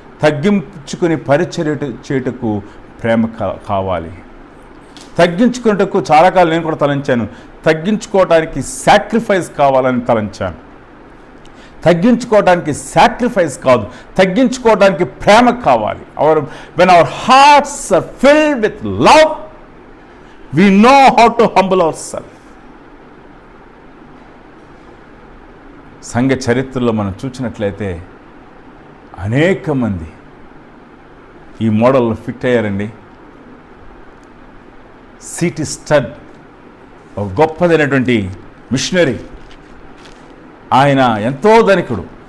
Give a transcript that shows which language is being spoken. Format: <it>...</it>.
<te>తగ్గించుకుని పరిచర్య చేయుటకు ప్రేమ కావాలి. తగ్గించుకునేటకు చాలా కాలం నేను కూడా తలంచాను. తగ్గించుకోవడానికి సాక్రిఫైస్ కావాలని తలంచాను. తగ్గించుకోవడానికి సాక్రిఫైస్ కాదు, తగ్గించుకోవడానికి ప్రేమ కావాలి.</te> <en>when our hearts are filled with love, we know how to humble ourselves.</en> <te>సంఘ చరిత్రలో మనం చూసినట్లయితే అనేక మంది ఈ మోడల్లో ఫిట్ అయ్యారండి. సిటీ స్టడ్ ఒక గొప్పదైనటువంటి మిషనరీ. ఆయన ఎంతో ధనికుడు.</te>